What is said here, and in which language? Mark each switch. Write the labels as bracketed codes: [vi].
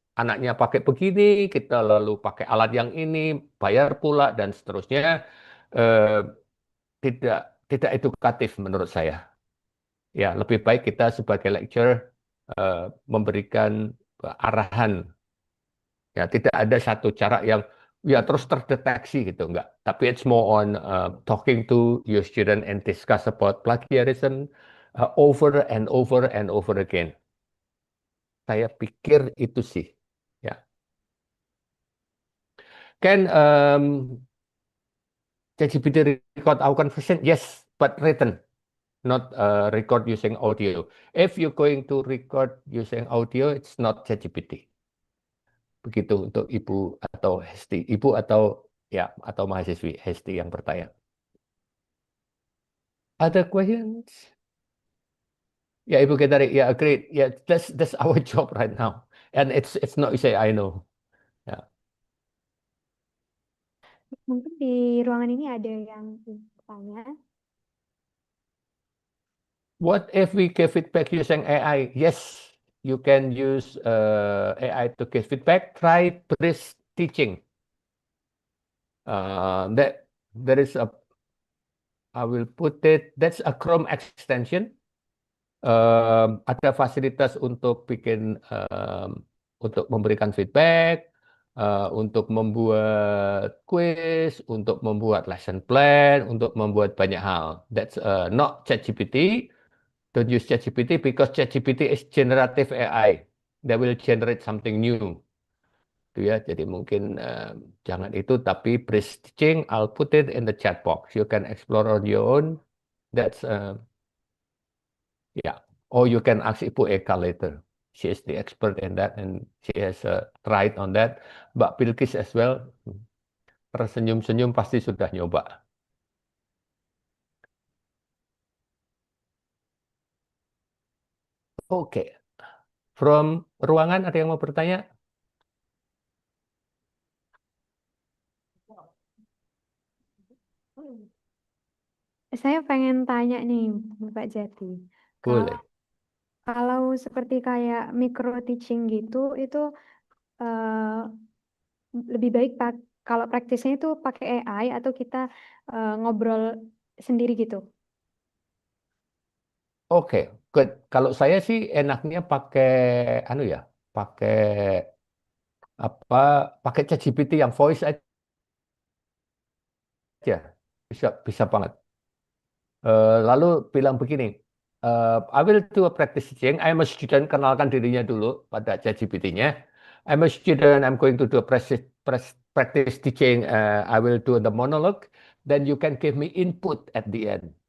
[id] Anaknya pakai begini, kita lalu pakai alat yang ini, bayar pula, dan seterusnya. Eh, tidak edukatif menurut saya. Ya, lebih baik kita sebagai lecturer memberikan arahan. Ya, tidak ada satu cara yang ya terus terdeteksi gitu, enggak. [en] Tapi it's more on talking to your student and discuss about plagiarism over and over and over again. [id] Saya pikir itu sih. Ya. [en] Can ChatGPT record our conversation? Yes, but written, not record using audio. If you're going to record using audio, it's not ChatGPT. [id] Begitu untuk Ibu atau Hesti. Ibu atau ya atau mahasiswi Hesti yang bertanya. [en] Other questions? Ya Ibu Ketari, ya agreed. Ya that's our job right now. And it's not say I know. Ya. [id] Mungkin di ruangan ini ada yang bertanya. [en] What if we give feedback using AI? Yes, you can use AI to give feedback. Try brief teaching. That there is a, I will put it. That's a Chrome extension. [id] Ada fasilitas untuk bikin, untuk memberikan feedback, untuk membuat quiz, untuk membuat lesson plan, untuk membuat banyak hal. [en] That's not ChatGPT. Don't use ChatGPT because ChatGPT is generative AI. They will generate something new. [id] Itu ya, jadi mungkin jangan itu, tapi [en] brief teaching, I'll put it in the chat box. You can explore on your own. That's yeah. Or you can ask Ibu Eka later. She is the expert in that and she has tried on that. Mbak Bilkis as well. [id] Tersenyum-senyum pasti sudah nyoba. Oke. From ruangan ada yang mau bertanya? Saya pengen tanya nih, Bapak Jati. Boleh. Kalau seperti kayak micro teaching gitu, itu lebih baik kalau praktisnya itu pakai AI atau kita ngobrol sendiri gitu? Oke, good. Kalau saya sih enaknya pakai anu ya, pakai apa? Pakai ChatGPT yang voice aja. Bisa bisa banget. Lalu bilang begini, [en] I will do a practice teaching. I'm a student, [id] kenalkan dirinya dulu pada ChatGPT-nya. [en] I'm a student, I'm going to do a practice teaching. I will do the monologue. Then you can give me input at the end.